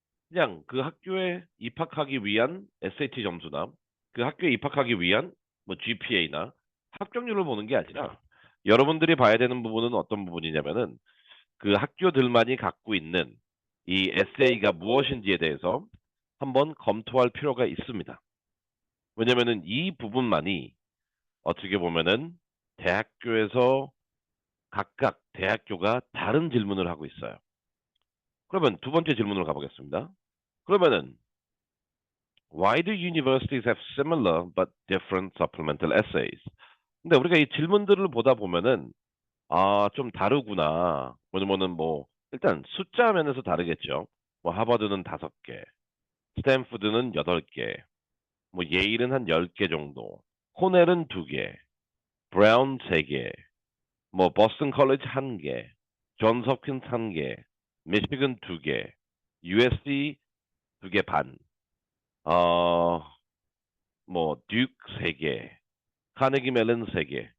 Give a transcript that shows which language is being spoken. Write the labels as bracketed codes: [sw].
[ko] 그냥 그 학교에 입학하기 위한 SAT 점수나 그 학교에 입학하기 위한 뭐 GPA나 합격률을 보는 게 아니라 여러분들이 봐야 되는 부분은 어떤 부분이냐면은 그 학교들만이 갖고 있는 이 에세이가 무엇인지에 대해서 한번 검토할 필요가 있습니다. 왜냐면은 이 부분만이 어떻게 보면은 대학교에서 각각 대학교가 다른 질문을 하고 있어요. 그러면 두 번째 질문으로 가보겠습니다. 그러면은 [en] Why do universities have similar but different supplemental essays? [ko] 근데 우리가 이 질문들을 보다 보면은 좀 다르구나. 뭐냐면은 뭐 일단 숫자 면에서 다르겠죠. 뭐 하버드는 5개, 스탠포드는 8개, 뭐 예일은 한 10개 정도, 코넬은 2개, 브라운 3개, 뭐 버스턴 컬리지 1개, 존스 홉킨스 1개, 미시건 2개, USC 2개 반, 어, 뭐 듀크 3개, 카네기 멜론 3개.